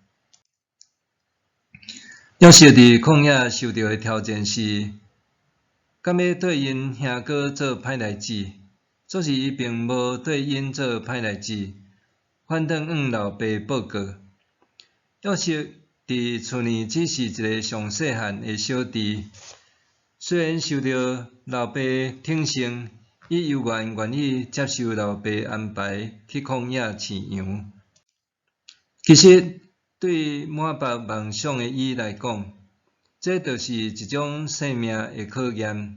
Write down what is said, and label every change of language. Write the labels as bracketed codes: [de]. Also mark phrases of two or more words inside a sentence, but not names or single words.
[nan] 约瑟伫旷野受到的挑战是，敢要对因兄哥做歹代志，总是伊并无对因做歹代志，反倒向老爸报告。约瑟伫厝里只是一个上细汉的小弟，虽然受到老爸挺身，伊犹原愿意接受老爸安排去旷野饲羊。其实，对满腹梦想的伊来讲，这就是一种生命的考验。